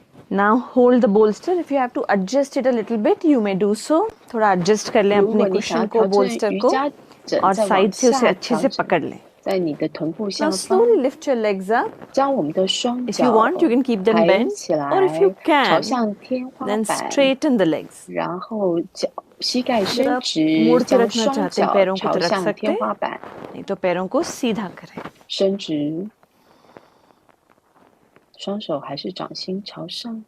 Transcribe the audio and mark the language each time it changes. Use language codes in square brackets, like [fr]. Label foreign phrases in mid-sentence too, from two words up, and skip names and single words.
[en] Now hold the bolster. If you have to adjust it a little bit, you may do so. [hi] थोड़ा adjust कर लें [zh] 如 [hi] अपने [zh] 果你想 [hi] cushion [zh] 要 [hi] को, [zh] 调整 [hi] bolster [zh] 瑜 [hi] को [zh] 伽枕， [hi] और [zh] 再 [hi] side [zh] 往 [hi] से उसे [zh] 下 [hi] अच्छे [zh] 调 [hi] से [zh] 整， [hi] पकड़ लें. [zh] 在你的臀部 [en] Now [zh] 下方， [en] slowly lift your legs up. [zh] 将我们的双 [en] If you [zh] 脚 [en] want, you can keep them [zh] 抬 [en] bent, [zh] 起 [en] or if you [zh] 来，朝 [en] can, [zh] 向天花 [en] then [zh] 板， [en] straighten the legs. [zh] 然后膝盖 [hi] अगर [zh] 伸 [hi] आप [zh] 直， [hi] मोड़ के [zh] 将 [hi] रखना [zh] 双 [hi] चाहते हैं [zh] 脚 [hi] पैरों को [zh] 朝 [hi] तो रख [zh] 向 [hi] सकते [zh] 天 [hi] हैं, [zh] 花板， [hi] नहीं तो पैरों को सीधा करें. [zh] 伸直，双手还是掌心朝上。